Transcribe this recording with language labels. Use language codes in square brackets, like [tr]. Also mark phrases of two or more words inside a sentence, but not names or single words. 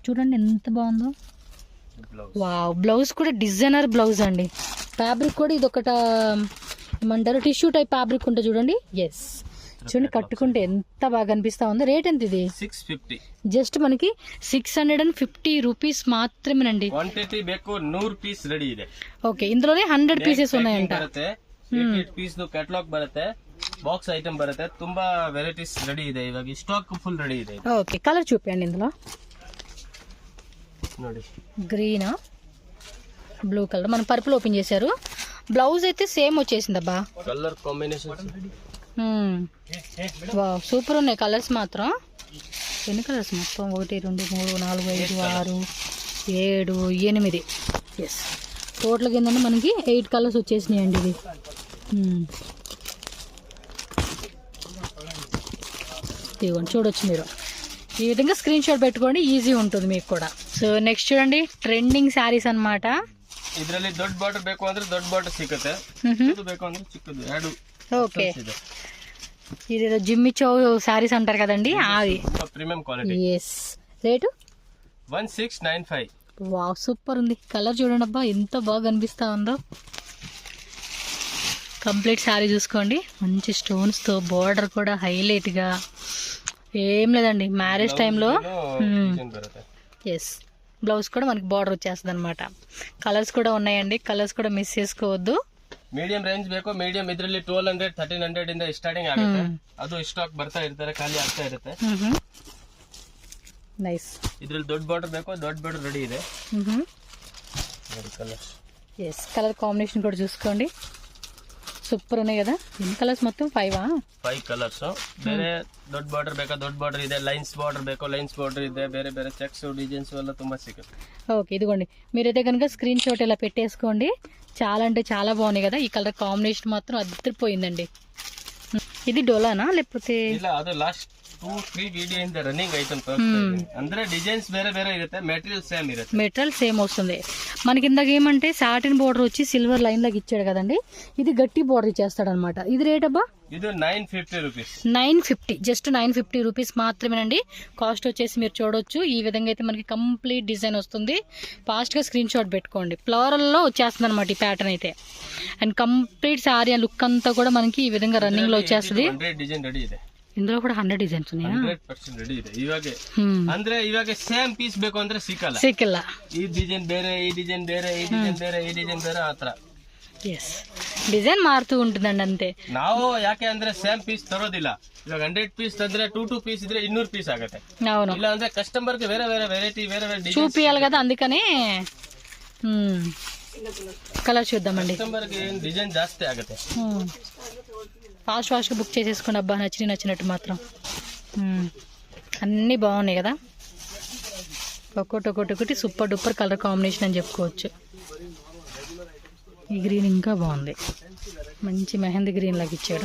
[te] చూడండి ఎంత బాగుందో. వావ్, బ్లౌజ్ కూడా [en] designer blouse [te] అండి. ఫ్యాబ్రిక్ కూడా ఇది ఒకట ఏమంటారు, [en] tissue type fabric [te] ఉంటుంది చూడండి. ఎస్, చూడండి కట్టుకుంటే ఎంత బాగా అనిపిస్తా ఉంది. రేట్ ఎంత ఇది? 650. జస్ట్ మనకి 650 రూపీస్ మాత్రమేనండి. [kn] ಕ್ವಾಂಟಿಟಿ ಬೇಕು 100 [en] piece ready [kn] ಇದೆ. [te] ఓకే, ఇందులోనే 100 పీసెస్ ఉన్నాయంట. [en] 8 piece catalogue [kn] ಬರುತ್ತೆ, [en] box item [kn] ಬರುತ್ತೆ, ತುಂಬಾ ವೆರೈಟೀಸ್ రెడీ ಇದೆ. ಇವಾಗ [en] stock full ready [kn] ಇದೆ. [te] ఓకే, కలర్ చూపించండి. ఇందులో [kn] ನೋಡಿ, [te] గ్రీన్, [en] blue colour, [te] మన పర్పుల్ ఓపెన్ చేశారు. బ్లౌజ్ అయితే సేమ్ వచ్చేసింది అబ్బా. [en] colour combination [te] వావ్, సూపర్ ఉన్నాయి కలర్స్ మాత్రం. ఎన్ని కలర్స్ మొత్తం? 1 2 3 4 5 6 7 8. ఎస్, టోటల్గా ఏంటంటే మనకి 8 కలర్స్ వచ్చేసినాయండి. ఇది ఇదిగోండి, చూడొచ్చు మీరు. ఈ విధంగా [en] screen shot [te] పెట్టుకోండి, ఈజీ ఉంటుంది మీకు కూడా. [en] so next [te] చూడండి, [en] trending sarees [te] అన్నమాట. [kn] ಇದರಲ್ಲಿ ದೊಡ್ಡ ಬಾರ್ಡರ್ ಬೇಕು ಅಂದ್ರೆ ದೊಡ್ಡ ಬಾರ್ಡರ್ ಸಿಗುತ್ತೆ, ಚಿಕ್ಕದು ಬೇಕು ಅಂದ್ರೆ ಚಿಕ್ಕದು, ಎರಡು. [te] ఓకే, ఇదేదో జిమ్మి చౌ శారీస్ అంటారు కదండి, అది [en] premium quality. [te] ఎస్, రేటు 1695. వావ్ సూపర్ ఉంది. కలర్ చూడండి అబ్బా ఎంత బాగా కనిపిస్తా ఉందో. [en] complete saree [te] చూసుకోండి, మంచి స్టోన్స్తో బార్డర్ కూడా హైలైట్గా. ఏం లేదండి మ్యారేజ్ టైంలో. ఎస్, బ్లౌజ్ కూడా మనకి బార్డర్ వచ్చేస్తుంది అనమాట. కలర్స్ కూడా ఉన్నాయండి, కలర్స్ కూడా మిస్ చేసుకోవద్దు. [en] medium range [kn] ಬೇಕು. ಮೀಡಿಯಂ ಇದರಲ್ಲಿ 1200 1300 ಇಂದ ಸ್ಟಾರ್ಟಿಂಗ್ ಆಗುತ್ತೆ. ಅದು ಸ್ಟಾಕ್ ಬರ್ತಾ ಇರ್ತಾರೆ, ಖಾಲಿ ಆಗ್ತಾ ಇರುತ್ತೆ. ನೈಸ್. ಇದರಲ್ಲಿ ದೊಡ್ಡ ಬಾರ್ಡರ್ ಬೇಕು, ದೊಡ್ಡ ಬಾರ್ಡರ್ ರೆಡಿ ಇದೆ. ನೋಡಿ ಕಲರ್ಸ್. [te] ఎస్, [en] colour combination [te] కూడా చూసుకోండి, సూపర్ ఉన్నాయి కదా. ఎన్ని కలర్స్ మొత్తం? 5 కలర్స్. ಬೇರೆ ದೊಡ್ಡ ಬಾರ್ಡರ್ ಬೇಕಾ? ದೊಡ್ಡ ಬಾರ್ಡರ್ ಇದೆ. [en] lines border [te] ಬೇಕು, [en] lines border [te] ಇದೆ. ಬೇರೆ ಬೇರೆ [en] checks designs [te] ಎಲ್ಲ ತುಂಬಾ ಸಿಗುತ್ತೆ. ఓకే, ఇదిగోండి మీరైతే కనుక [en] screen shot [te] ఇలా పెట్టేసుకోండి. చాలా అంటే చాలా బాగున్నాయి కదా. ఈ [en] colour combination [te] మాత్రం అదిరిపోయిందండి. ఇది డోలానా లేకపోతే? [kn] ಇಲ್ಲ, ಅದು [en] last 2-3 video [kn] ಇಂದ [en] running item [kn] ಅಂದ್ರೆ ಡಿಸೈನ್ಸ್ ಬೇರೆ ಬೇರೆ ಇರುತ್ತೆ, [en] material same [kn] ఇರುತ್ತೆ. [en] material same [te] వస్తుంది మనకి. ఇందాక ఏమంటే [en] satin border [te] వచ్చి [en] silver line [te] లాగా ఇచ్చాడు కదండి, ఇది గట్టి బోర్డర్ ఇచ్చేస్తాడు అనమాట. ఇది రేట్ అబ్బా? ఇది 950 రూపీస్. 950, జస్ట్ 950 రూపీస్ మాత్రమేనండి. కాస్ట్ వచ్చేసి మీరు చూడొచ్చు. ఈ విధంగా అయితే మనకి [en] complete design [te] వస్తుంది. ఫాస్ట్గా [en] screen shot [te] పెట్టుకోండి. ఫ్లోరల్లో వచ్చేస్తుంది అనమాట ఈ ప్యాటర్న్ అయితే. అండ్ [en] complete saree look [te] అంతా కూడా మనకి ఈ విధంగా రన్నింగ్ లో వచ్చేస్తుంది. [en] design ready [kn] ಇದೆ. [te] ఇందులో కూడా 100 డిజైన్స్ ఉన్నాయా? [kn] 100% రెడీ ಇದೆ. ಇವಾಗ [en] same piece [kn] ಬೇಕು ಅಂದ್ರೆ ಸಿಕ್ಕಲ್ಲ. ಈ ಡಿಸೈನ್ ಬೇರೆ, ಈ ಡಿಸೈನ್ ಬೇರೆ, ಈ ಡಿಸೈನ್ ಬೇರೆ, ಈ ಡಿಸೈನ್ ಬೇರೆ, ಆತರ. [te] ఎస్, డిజైన్ మారుతూ ఉంటుందండి అంతే. [kn] ನಾವು ಯಾಕೆ ಅಂದ್ರೆ [en] same piece [kn] ತರೋದಿಲ್ಲ. ಇವಾಗ 100 ಪೀಸ್ ತಂದ್ರೆ 2 ಪೀಸ್ ಇದ್ರೆ 200 ಪೀಸ್ ಆಗುತ್ತೆ. [te] అవును, [kn] ಇಲ್ಲ ಅಂದ್ರೆ ಕಸ್ಟಮರ್ ಗೆ ಬೇರೆ ಬೇರೆ ವೆರೈಟಿ, ಬೇರೆ ಬೇರೆ ಡಿಸೈನ್ [te] చూపియాలి కదా, అందుకనే కలర్ చూద్దామండి. [kn] కస్టమర్ ಗೆ డిజైన్ ಜಾಸ್ತಿ ಆಗುತ್ತೆ. [te] ఫాస్ట్గా బుక్ చేసేసుకోండి అబ్బా, నచ్చినట్టు మాత్రం. అన్నీ బాగున్నాయి కదా, ఒక్కొక్కటి [en] super duper colour combination [te] అని చెప్పుకోవచ్చు. ఈ గ్రీన్ ఇంకా బాగుంది, మంచి మెహందీ గ్రీన్ లాగా ఇచ్చాడు.